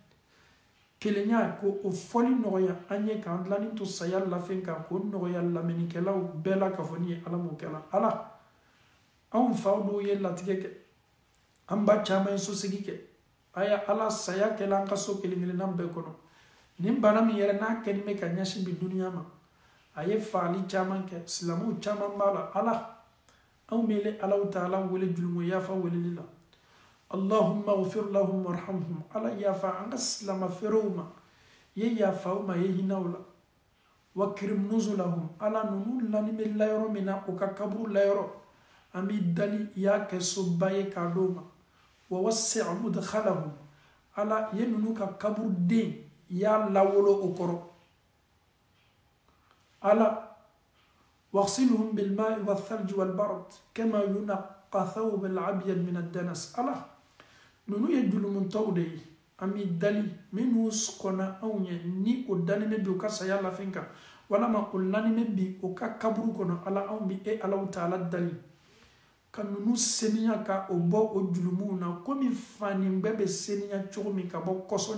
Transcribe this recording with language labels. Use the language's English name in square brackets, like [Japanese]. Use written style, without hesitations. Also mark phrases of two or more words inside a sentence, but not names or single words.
[Bambara] kelenya ko o fɔli nɔgɔya an ye k'an dilanni to saya lafɛn kan k'o nɔgɔya lamɛnnikɛlaw bɛɛ la k'a fɔ ni ye ala m'o kɛla ala anw faw dɔw ye latigɛ kɛ an ba caman ye sosegi kɛ a ye ala saya kɛla an ka so kelen-kelenna bɛɛ kɔnɔ nin bana min yɛrɛ n'a kɛlen bɛ ka ɲɛsin bi duniya ma a ye fagali caman kɛ silamɛw caman b'a la ala anw bɛ le alaw taala wele julumo yafa weleli la [Arabic] اللهم اغفر لهم وارحمهم [Bambara] ala yafa an ka silama feerew ma ye yafa u ma ye hinaw la [Arabic] وأكرم نزلهم [Bambara] ala nunu lani bɛ layɔrɔ min na o ka kaburu layɔrɔ an b'i dali i y'a kɛ soba ye k'a d'o ma [Arabic] ووسع مدخلهم [Bambara] ala ye nunu ka kaburu den i y'a lawolo o kɔrɔ ala [Arabic] واغسلهم بالماء والثلج والبرد كما ينقى ثوب الأبيض من الدنس [Bambara] ala nunu ye julumuntaw de ye an b'i dali minnu sɔnna anw ye ni o danimɛ bi o ka saya lafin kan walama o lanimɛ bi o ka kaburu kɔnɔ ala anw bi e alaw taala dali ka nunu seniya ka o bɔ o julumunw na komi fanibɛ bɛ seniya cogo min ka bɔ kɔsɔ